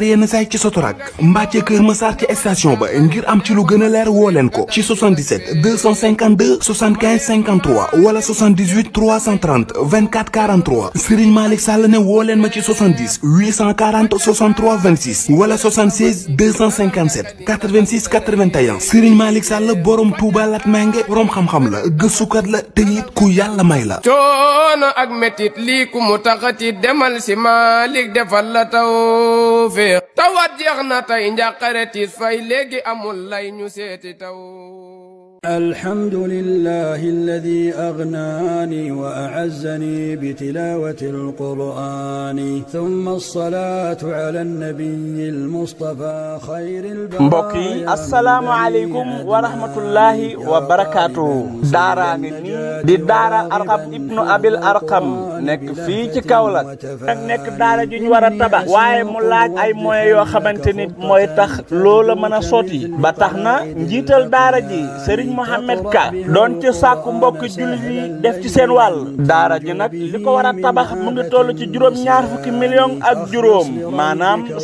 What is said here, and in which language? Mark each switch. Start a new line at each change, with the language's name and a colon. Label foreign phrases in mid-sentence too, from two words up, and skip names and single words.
Wolof: yenn say ci Sotorak mbaa ca Kër Massar ci station ba ngir am ci lu gën a leer woo leen ko ci 77 252 75 53 wala 78 330 24 43 Serigne Malick Sall ne woo leen ma ci 70 840 63 26 86 wala 76 257 86 81 Serigne Malick Sall borom Touba Latmingué borom xam-xam la gëstukat la te it ku yàlla may la. coono ak metit lii ku mu taxati demal si Malick defal la tawfeex tawat jeex na tey njàqare tiis fay léegi amul lay ñu seeti taw.
Arabic: الحمد لله الذي أغناني وأعزني بتلاوة القرآن ثم الصلاة على النبي المصطفى خير البرايا.
Wolof: mbokk yi
Arabic: السلام عليكم ورحمة الله وبركاته.
Wolof: daaraa ngi nii di daara Arqam ibnu Abil Arqam nekk fii ci Kaolack nag nekk daara ju ñu war a tabax waaye mu laaj ay moyens yoo xamante ni mooy tax loola mën a sotti ba tax na njiital daara ji Serigne Mohamed Ka doon ci sàkku mbokk jullit yi def ci seen wàll daara ji nag li ko war a tabax mu ngi toll ci juróom-ñaar fukki millions ak juróom maanaam